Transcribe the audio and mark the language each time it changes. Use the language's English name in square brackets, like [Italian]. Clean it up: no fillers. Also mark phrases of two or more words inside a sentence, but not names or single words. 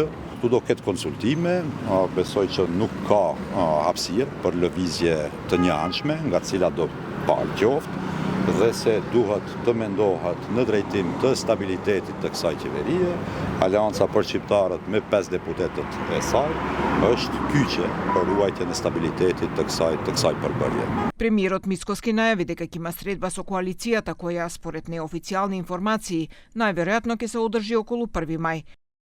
[Albanian] Tu do ketë konsultime, besoj që nuk ka hapësirë për lëvizje të njëanshme, nga cila do palë qoftë, dhe se duhet të mendohet në drejtim të stabilitetit të kësaj qeverie. Aleanca për shqiptarët me 5 deputetët e saj është kyçe për ruajtjen e stabilitetit të kësaj përbërje. [Macedonian] Премиерот Мицковски најави дека ќе има средба со коалицијата која според неофицијални информации најверојатно ќе се одржи околу 1 мај.